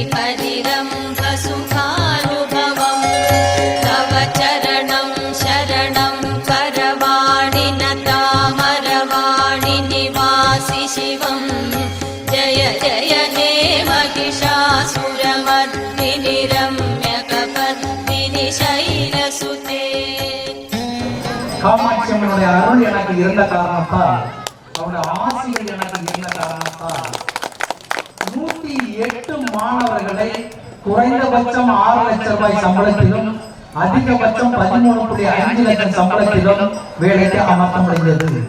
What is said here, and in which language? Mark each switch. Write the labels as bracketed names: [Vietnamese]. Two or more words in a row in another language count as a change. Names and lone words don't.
[Sanskrit] परिरम्भसुखानुभवं तव चरणं शरणं करवाणि नतामरवाणि निवासि शिवं जय जय हे महिषासुरमर्दिनि रम्यकपर्दिनि शैलसुते [Tamil] காமாட்சி அம்மனுடைய அருள் எனக்கு இருந்த காரணத்தால் அவருடைய ஆசிரியர் எனக்கு இருந்த காரணத்தால் 108 மாணவர்களை குறைந்தபட்சம் 6 லட்சம் ரூபாய் சம்பளத்திலும் அதிகபட்சம் 13.5 லட்சம் சம்பளத்திலும் வேலைக்கு அமர்த்த முடிந்தது.